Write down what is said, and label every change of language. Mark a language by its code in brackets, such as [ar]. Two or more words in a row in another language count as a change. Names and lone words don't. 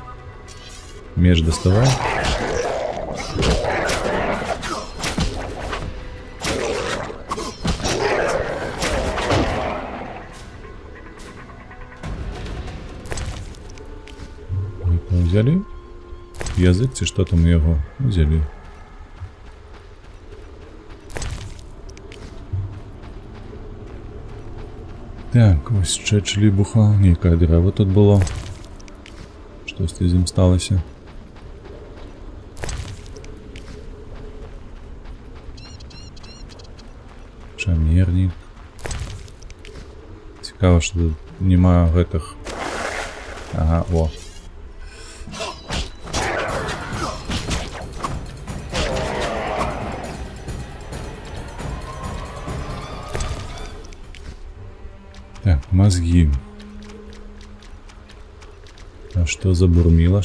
[be] Меч даставай. Взяли? Язык ці што там у яго? [uk] Взяли. Так, ось ще чылібуха. [be] Нейкае дрэва тут было. Штосьці з ім сталася. Чамернік. Цікава, што тут нема гэтых... Ага, о. Так, мозги. [ru] А что за бурмила?